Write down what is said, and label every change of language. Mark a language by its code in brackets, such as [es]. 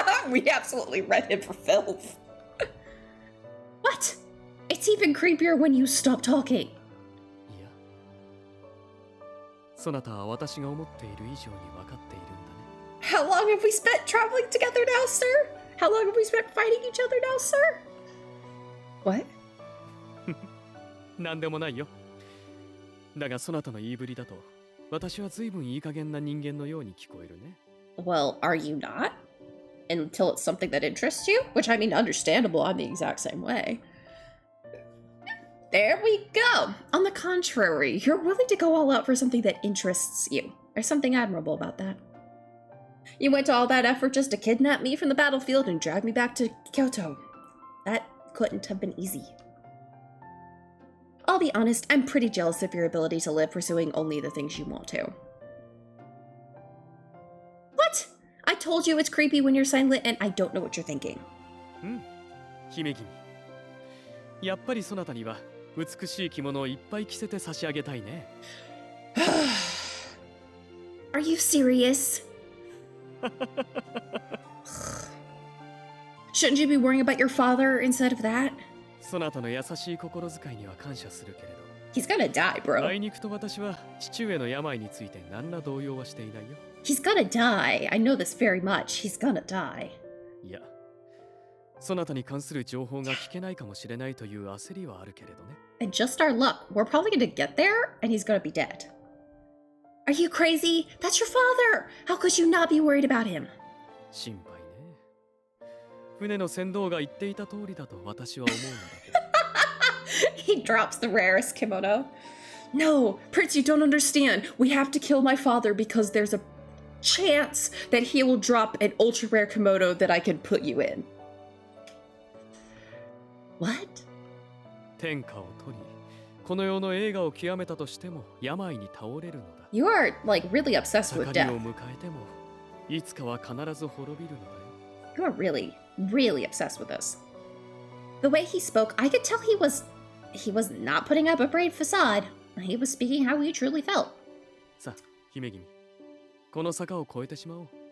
[en] We absolutely read him for filth. What? It's even creepier when you stop talking. [ja] いや、そなたは私が思っている以上に分かっているんだね。 [en] How long have we spent traveling together now, sir? How long have we spent fighting each other now, sir? What? [ja] なんでもないよ。だがそなたの言いぶりだと、私は随分いい加減な人間のように聞こえるね。 [en] Well, are you not? Until it's something that interests you? Which, I mean, understandable, I'm the exact same way. There we go! On the contrary, you're willing to go all out for something that interests you. There's something admirable about that. You went to all that effort just to kidnap me from the battlefield and drag me back to Kyoto. That couldn't have been easy. I'll be honest, I'm pretty jealous of your ability to live pursuing only the things you want to. What? I told you it's creepy when you're silent and I don't know what you're thinking. [ja] 姫君。やっぱりそなたには美しい着物をいっぱい着せて差し上げたいね。 [en] Are you serious? Shouldn't you be worrying about your father instead of that? [ja] そなたの優しい心遣いには感謝するけれど。 [en] He's gonna die, あ bro. [ja] いにくと私は父上の病について何ら動揺はしていないよ。 [en] He's gonna die. I know this very much. He's gonna die. [ja] いや、そなたに関する情報が聞けないかもしれないという焦りはあるけれどね。 [en] And just our luck, we're probably gonna get there and he's gonna be dead. Are you crazy? That's your father! How could you not be worried about him? [ja] 心配ね。船の船頭が言っていた通りだと私は思うのだけど。 [en] He drops the rarest kimono. No, Prince, you don't understand. We have to kill my father because there's a chance that he will drop an ultra rare kimono that I can put you in. What? [ja] 天下を取り、この世の栄華を極めたとしても病に倒れるのだ。 [en] You are, like, really obsessed with [ja] 盛り [en] death. [ja] を迎えてもいつかは必ず滅びるのだよ。 [en] You are really, really obsessed with this. The way he spoke, I could tell he was not putting up a brave facade. He was speaking how he truly felt. [ja] さあ、姫君、この坂を越えてしまおう。